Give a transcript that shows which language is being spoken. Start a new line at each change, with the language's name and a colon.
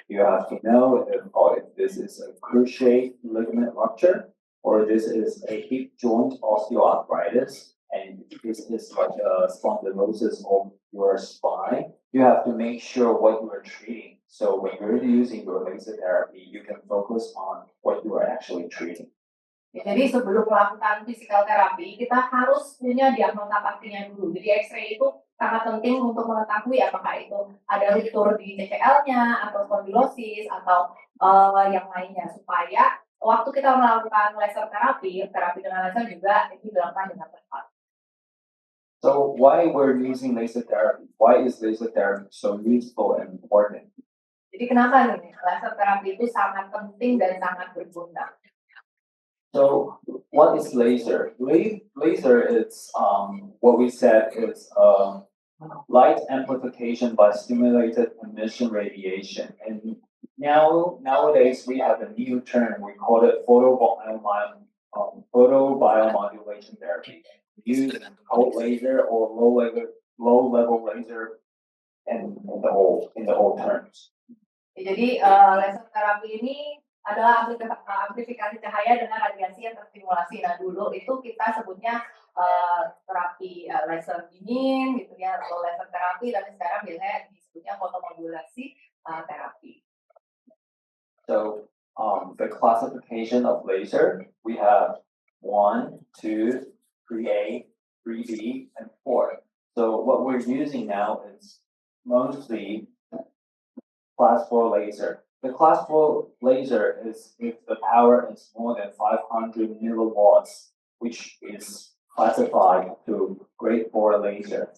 English: You have to know if this is a cruciate ligament rupture or this is a hip joint osteoarthritis and this is like a spondylosis of your spine. You have to make sure what you are treating. So when you're using your laser therapy, you can focus on what you are actually treating.
Indonesian: Ya, jadi sebelum melakukan physical therapy, kita harus punya diagnosa pastinya dulu. Jadi X-ray itu sangat penting untuk mengetahui apakah itu ada ruptur di TCL-nya atau spondylosis atau yang lainnya, supaya waktu kita melakukan laser terapi dengan laser juga itu dilakukan dengan tepat.
English: So why we're using laser therapy? Why is laser therapy so useful and important?
Indonesian: Jadi kenapa nih laser terapi itu sangat penting dan sangat berguna?
English: So what is laser? Laser is what we said is light amplification by stimulated emission radiation. And nowadays we have a new term. We call it photobiomodulation therapy. Use cold laser or low level laser, and in the old terms.
Indonesian: Jadi laser terapi ini adalah amplifikasi cahaya dengan radiasi yang terstimulasi. Nah dulu itu kita sebutnya terapi laser dingin gitu ya, atau laser terapi, tapi sekarang biasanya disebutnya fotomodulasi terapi.
English: So the classification of laser, we have 1, 2, 3A, 3B, and 4. So what we're using now is mostly class 4 laser. The class 4 laser is if the power is more than 500 milliwatts, which is classified to grade 4 laser.